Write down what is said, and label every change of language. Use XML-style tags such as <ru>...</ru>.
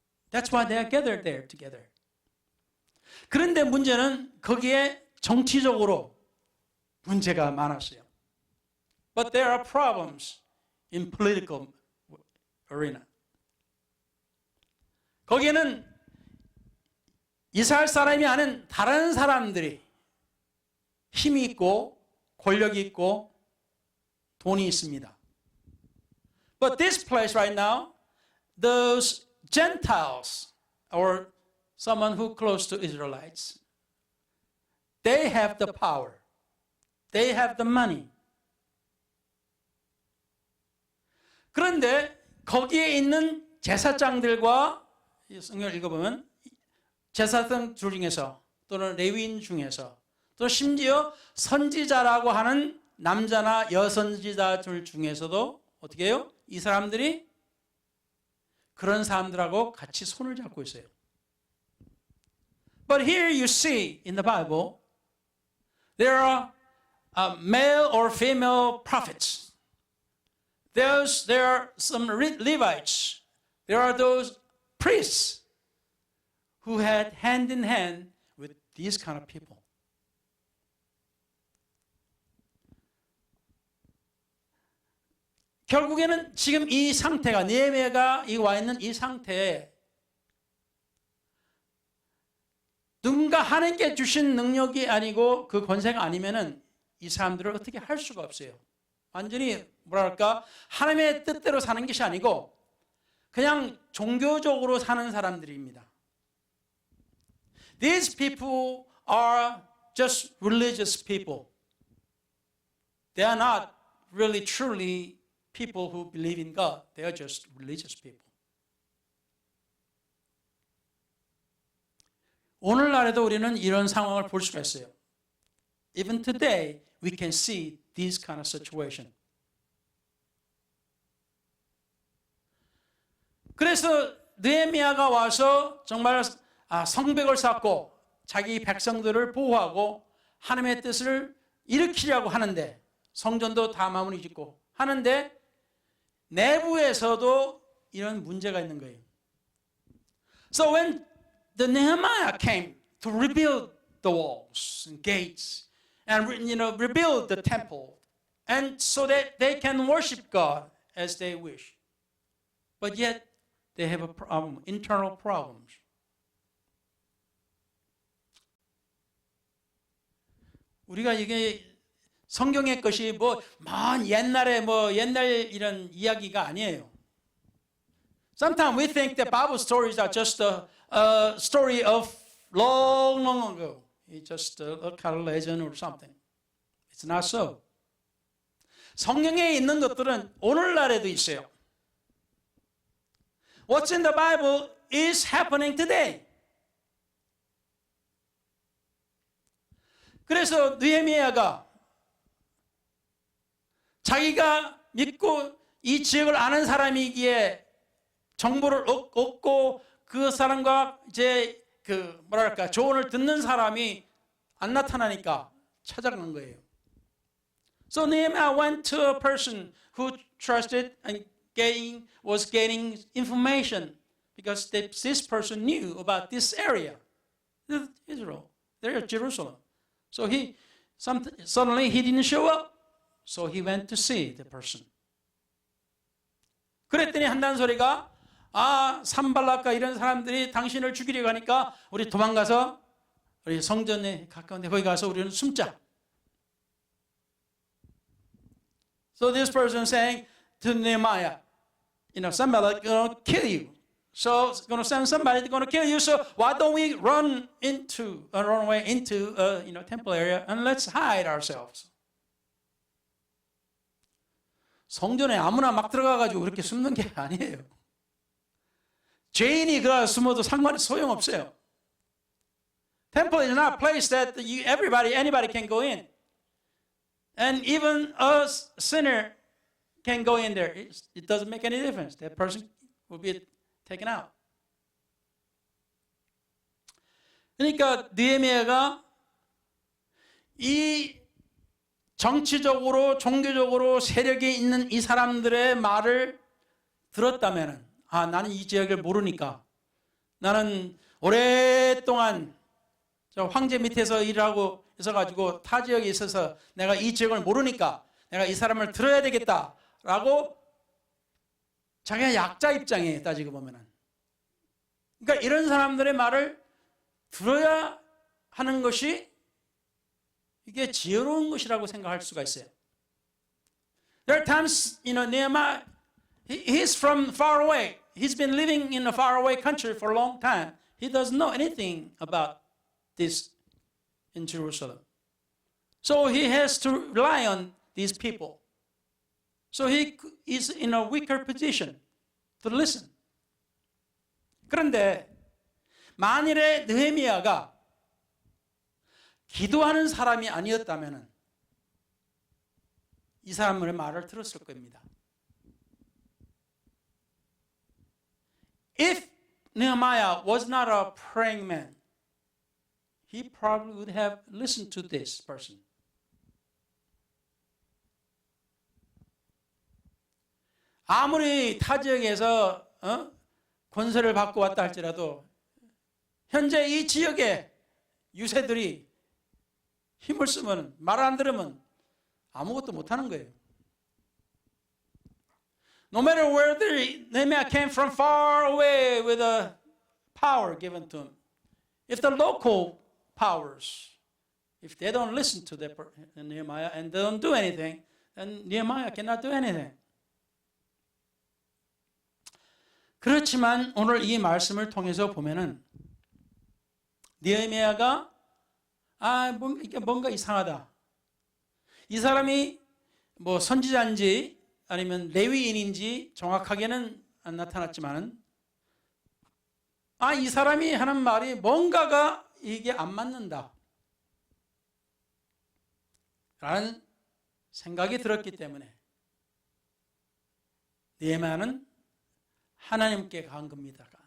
<en>That's why they are gathered there together.</en> <ko>그런데 문제는 거기에 정치적으로 문제가 많았어요.</ko> <en>But there are problems in political arena.</en> <ko>거기에는 이스라엘 사람이 아닌 다른 사람들이 힘이 있고 권력이 있고 돈이 있습니다.</ko> <en>But this place right now, those Gentiles or someone who close to Israelites, they have the power. They have the money.</en> <ko>그런데 거기에 있는 제사장들과 성경을 읽어보면 제사장 중에서 또는 레위인 중에서 또 심지어 선지자라고 하는 남자나 여선지자들 중에서도 어떻게 해요? 이 사람들이 그런 사람들하고 같이 손을 잡고 있어요.</ko> <en>But here you see in the Bible, there are male or female prophets. There are some Levites. There are those priests who had hand in hand with these kind of people.</en> <ko>결국에는 지금 이 상태가 느헤미야가 와 있는 이 상태에 누군가 하나님께 주신 능력이 아니고 그 권세가 아니면은 이 사람들을 어떻게 할 수가 없어요. 완전히 뭐랄까 하나님의 뜻대로 사는 것이 아니고 그냥 종교적으로 사는 사람들입니다.</ko> <en>These people are just religious people. They are not really truly people who believe in God. They are just religious people.</en> <ko>오늘날에도 우리는 이런 상황을 볼 수가 있어요.</ko> <en>Even today, we can see this kind of situation.</en> <ko>그래서 느헤미야가 와서 정말 성벽을 쌓고 자기 백성들을 보호하고 하나님의 뜻을 일으키려고 하는데 성전도 다 마무리 짓고 하는데 내부에서도 이런 문제가 있는 거예요.</ko> <en>So when the Nehemiah came to rebuild the walls and gates and rebuild the temple, and so that they can worship God as they wish, but yet they have a problem, internal problems.</en> <ko>우리가 이게 성경의 것이 먼 옛날에 옛날 이런 이야기가 아니에요.</ko> <en>Sometimes we think that Bible stories are just a story of long ago. It's just a kind of legend or something. It's not so.</en> <ko>성경에 있는 것들은 오늘날에도 있어요.</ko> <en>What's in the Bible is happening today.</en> <ko>그래서 느헤미야가 자기가 믿고 이 지역을 아는 사람이기에 정보를 얻고 그 사람과 이제 조언을 듣는 사람이 안 나타나니까 찾아간 거예요.</ko> <en>So Nehemiah went to a person who trusted and was gaining information because this person knew about this area, Israel, there Jerusalem. So suddenly he didn't show up. So he went to see the person.</en> <ko>그랬더니 한다는 소리가 산발락과 이런 사람들이 당신을 죽이려고 하니까 우리 도망가서 우리 성전에 가까운데 거기 가서 우리는 숨자.</ko> <en>So this person saying to Nehemiah, somebody going to kill you. So it's going to send somebody going to kill you. So why don't we run away into temple area and let's hide ourselves.</en> <ko>성전에 아무나 막 들어가가지고 그렇게 숨는 게 아니에요. 죄인이 그 숨어도 소용없어요.</ko> <en>Temple is not a place that anybody can go in. And even a sinner can go in there. It doesn't make any difference. That person will be taken out.</en> <ko>그러니까 느헤미야가 이 정치적으로 종교적으로 세력이 있는 이 사람들의 말을 들었다면 나는 이 지역을 모르니까 나는 오랫동안 저 황제 밑에서 일하고 있어가지고 타 지역에 있어서 내가 이 지역을 모르니까 내가 이 사람을 들어야 되겠다라고 자기가 약자 입장에 따지고 보면은 그러니까 이런 사람들의 말을 들어야 하는 것이 이게 지혜로운 것이라고 생각할 수가 있어요.</ko> <en>There are times, Nehemiah, he's from far away. He's been living in a faraway country for a long time. He doesn't know anything about this in Jerusalem. So he has to rely on these people. So he is in a weaker position to listen.</en> <ko>그런데 만일에 느헤미야가 기도하는 사람이 아니었다면 이 사람의 말을 들었을 겁니다.</ko> <en>If Nehemiah was not a praying man, he probably would have listened to this person.</en> <ko>아무리 타 지역에서 권세를 받고 왔다 할지라도 현재 이 지역의 유세들이 힘을 쓰면 말 안 들으면 아무것도 못하는 거예요.</ko> <en>No matter where Nehemiah came from far away with a power given to him, if the local powers, if they don't listen to Nehemiah and they don't do anything, then Nehemiah cannot do anything.</en> <ko>그렇지만 오늘 이 말씀을 통해서 보면은 느헤미야가 뭔가 이상하다. 이 사람이 선지자인지 아니면 레위인인지 정확하게는 안 나타났지만은 이 사람이 하는 말이 뭔가가 이게 안 맞는다 라는 생각이 들었기 때문에 느헤미야는 하나님께 간 겁니다.</ko>